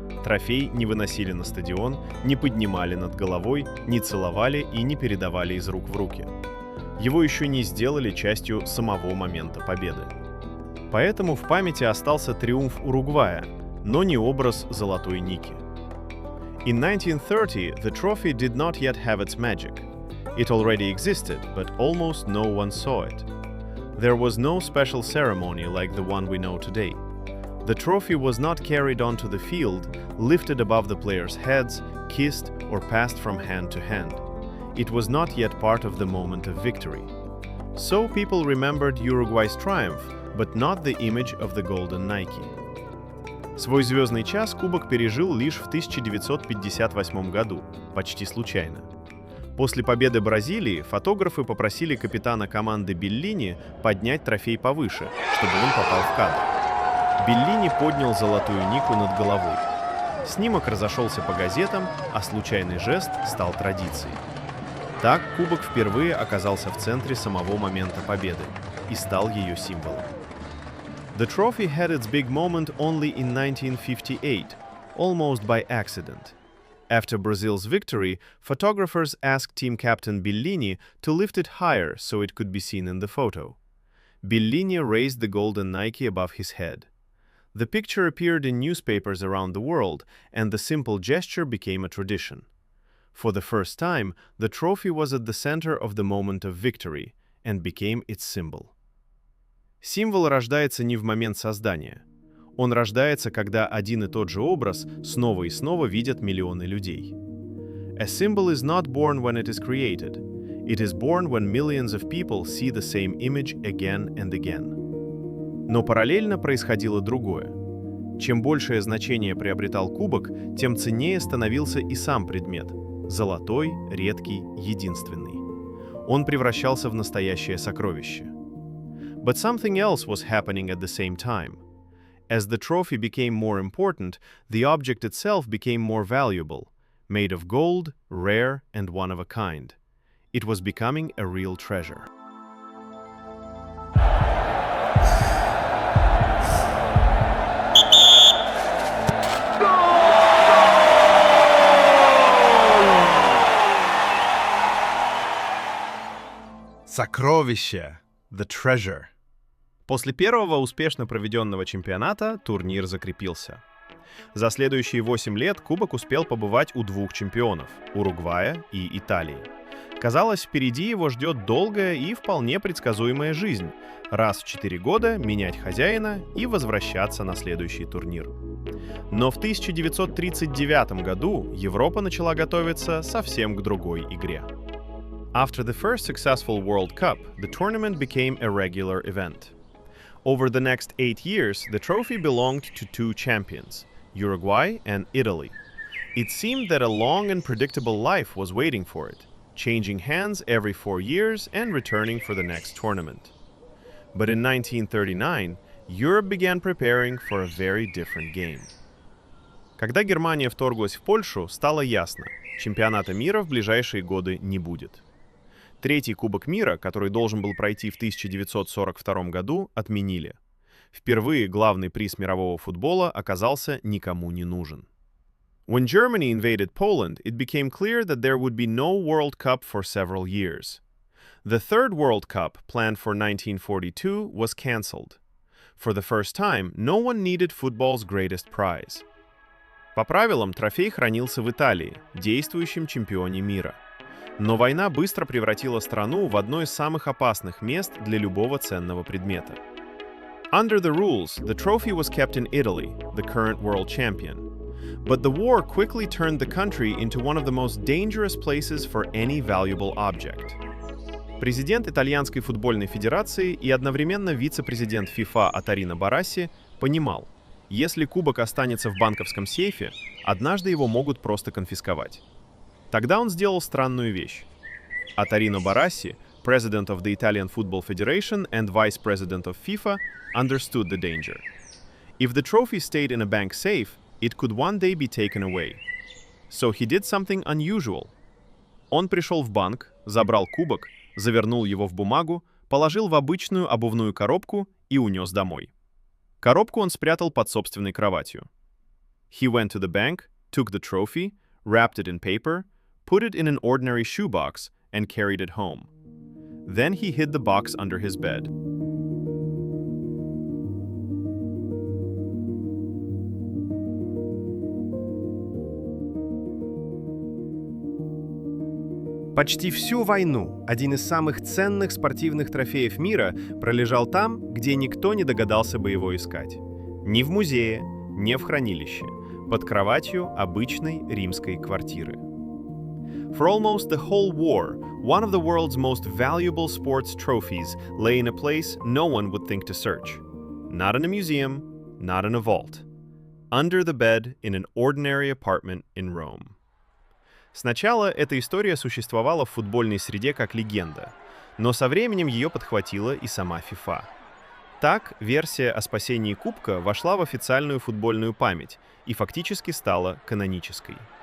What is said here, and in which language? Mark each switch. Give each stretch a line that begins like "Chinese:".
Russian: Трофей не выносили на стадион, не поднимали над головой, не целовали и не передавали из рук в руки. Его еще не сделали частью самого момента победы. Поэтому в памяти остался триумф Уругвая, но не образ золотой Ники.
English: In 1930, the trophy did not yet have its magic. It already existed, but almost no one saw it. There was no special ceremony like the one we know today. The trophy was not carried onto the field, lifted above the players' heads, kissed, or passed from hand to hand. It was not yet part of the moment of victory. So people remembered Uruguay's triumph, but not the image of the golden Nike.
Russian: Свой звездный час кубок пережил лишь в 1958 году, почти случайно. После победы Бразилии фотографы попросили капитана команды Беллини поднять трофей повыше, чтобы он попал в кадр. Беллини поднял золотую Нику над головой. Снимок разошелся по газетам, а случайный жест стал традицией. Так кубок впервые оказался в центре самого момента победы и стал ее символом.
English: The trophy had its big moment only in 1958, almost by accident. After Brazil's victory, photographers asked team captain Bellini to lift it higher so it could be seen in the photo. Bellini raised the golden Nike above his head. The picture appeared in newspapers around the world, and the simple gesture became a tradition. For the first time, the trophy was at the center of the moment of victory and became its symbol.
Russian: Символ рождается не в момент создания. Он рождается, когда один и тот же образ снова и снова видят миллионы людей.
English: A symbol is not born when it is created. It is born when millions of people see the same image again and again.
Russian: Но параллельно происходило другое. Чем большее значение приобретал кубок, тем ценнее становился и сам предмет – золотой, редкий, единственный. Он превращался в настоящее сокровище.
English: But something else was happening at the same time. As the trophy became more important, the object itself became more valuable, made of gold, rare, and one of a kind. It was becoming a real treasure.
Russian: Сокровище!
English: The treasure.
Russian: После первого успешно проведенного чемпионата турнир закрепился. За следующие 8 лет кубок успел побывать у двух чемпионов – Уругвая и Италии. Казалось, впереди его ждет долгая и вполне предсказуемая жизнь – раз в 4 года менять хозяина и возвращаться на следующий турнир. Но в 1939 году Европа начала готовиться совсем к другой игре.
English: After the first successful World Cup, the tournament became a regular event. Over the next 8 years, the trophy belonged to two champions, Uruguay and Italy. It seemed that a long and predictable life was waiting for it, changing hands every 4 years and returning for the next tournament. But in 1939, Europe began preparing for a very different game.
Russian: Когда Германия вторглась в Польшу, стало ясно – чемпионата мира в ближайшие годы не будет. Третий Кубок мира, который должен был пройти в 1942 году, отменили. Впервые главный приз мирового футбола оказался никому не нужен.
English: When Germany invaded Poland, it became clear that there would be no World Cup for several years. The third World Cup, planned for 1942, was cancelled. For the first time, no one needed football's greatest prize.
Russian: По правилам, трофей хранился в Италии, действующем чемпионе мира. Но война быстро превратила страну в одно из самых опасных мест для любого ценного предмета.
English: Under the rules, the trophy was kept in Italy, the current world champion. But the war quickly turned the country into one of the most dangerous places for any valuable object.
Russian: Президент Итальянской футбольной федерации и одновременно вице-президент ФИФА Атарино Барасси понимал, если кубок останется в банковском сейфе, однажды его могут просто конфисковать. Тогда он сделал странную вещь.
English: Атарино Барасси, president of the Italian Football Federation and vice president of FIFA, understood the danger. If the trophy stayed in a bank safe, it could one day be taken away. So he did something unusual.
Russian: Он пришел в банк, забрал кубок, завернул его в бумагу, положил в обычную обувную коробку и унес домой. Коробку он спрятал под собственной кроватью.
English: He went to the bank, took the trophy, wrapped it in paper, put it in an ordinary shoebox, and carried it home. Then he hid the box under his bed.
Russian: Почти всю войну один из самых ценных спортивных трофеев мира пролежал там, где никто не догадался бы его искать. Ни в музее, ни в хранилище, под кроватью обычной римской квартиры.
English: For almost the whole war, one of the world's most valuable sports trophies lay in a place no one would think to search. Not in a museum, not in a vault. Under the bed in an ordinary apartment in Rome.
Russian: Сначала эта история существовала в футбольной среде как легенда, но со временем ее подхватила и сама FIFA. Так, версия о спасении Кубка вошла в официальную футбольную память и фактически стала канонической.